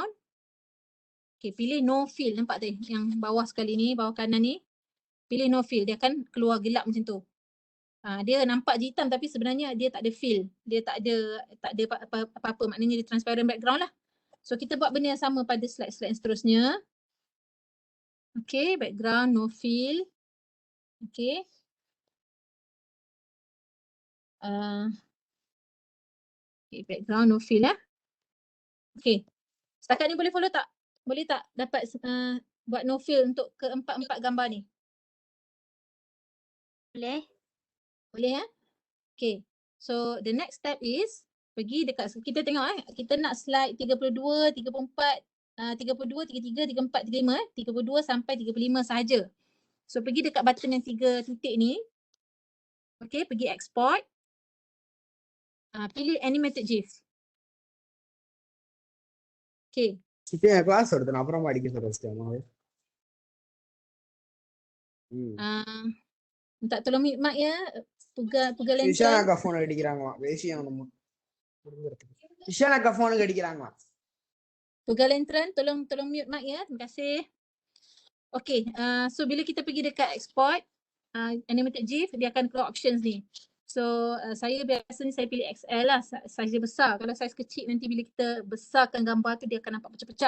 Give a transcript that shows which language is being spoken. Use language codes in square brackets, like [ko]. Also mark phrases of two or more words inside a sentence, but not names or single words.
[ms] Okay, pilih [en] no fill. [ms] Nampak tu yang bawah sekali ni, bawah kanan ni. Pilih [en] no fill. [ms] Dia akan keluar gelap macam tu. Dia nampak hitam tapi sebenarnya dia tak ada fill. Dia tak ada apa-apa. Maknanya dia [en] transparent background [ms] lah. So kita buat benda yang sama pada slide-slide yang seterusnya. Okay, [en] background no fill. [ms] Okay. Okay, [en] background no fill [ms] lah. Okay. Setakat ni boleh follow tak? Boleh tak dapat buat [en] no fill [ms] untuk keempat-empat gambar ni? Boleh. Boleh ya? Okay. [en] So the next step is [ms] pergi dekat, kita tengok kita nak slide 32, 34, 32, 33, 34, 35 32 sampai 35 sahaja. So pergi dekat button yang 3 titik ni. Okay, pergi export. Pilih [en] animated GIF. [ms] Okay. [ta] கிளாஸ் எடுத்து அப்புறமா அடிக்க சொல்றேன். [ms] Tak tolong [en] mute mic [ms] ya. Pugal lantern. [ta] இஷானாக்கா போன் அடிக்கிறாங்களா? வேசியா நம்ம. இஷானாக்கா போனுக்கு அடிக்கிறாங்களா? [ms] Pugal lantern, tolong [en] mute mic [ms] ya. Terima kasih. Okay, so bila kita pergi dekat [en] export animated GIF, [ms] dia akan keluar options ni. So saya biasanya saya pilih XL lah, saiz dia besar. Kalau saiz kecil nanti bila kita besarkan gambar tu dia akan nampak pecah-pecah.